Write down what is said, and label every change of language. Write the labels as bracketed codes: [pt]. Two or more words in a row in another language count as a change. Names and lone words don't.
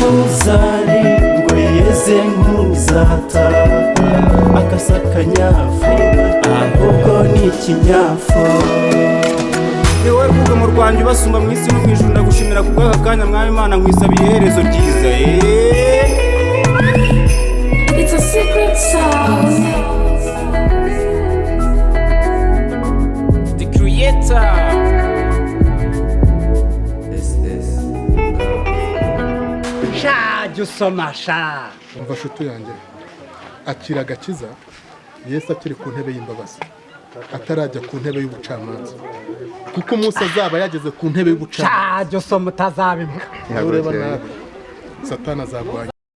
[rw] Ntuzarindwe yeze, ntuzataha, akasa akanyafu, ahubwo ni ikinyafu. Ni wowe rwugamo rwanjye ubasumba mu isi no mu ijuru, ndagushimira ku bw'aka kanya, Mwami Imana, nkwisabiye iherezo ryiza. Eh. [en] It's a secret sound. The Creator. Yes, yes. [rw] Sha, jya usoma, sha. Umva, nshuti yanjye, akira agakiza, Yesu akiri ku ntebe y'imbabazi, atarajya ku ntebe y'ubucamanza, kuko umunsi azaba yageze ku ntebe y'ubucamanza, Sha, jya usoma, utazabimuka. ureba nabi, Satani azagwanya.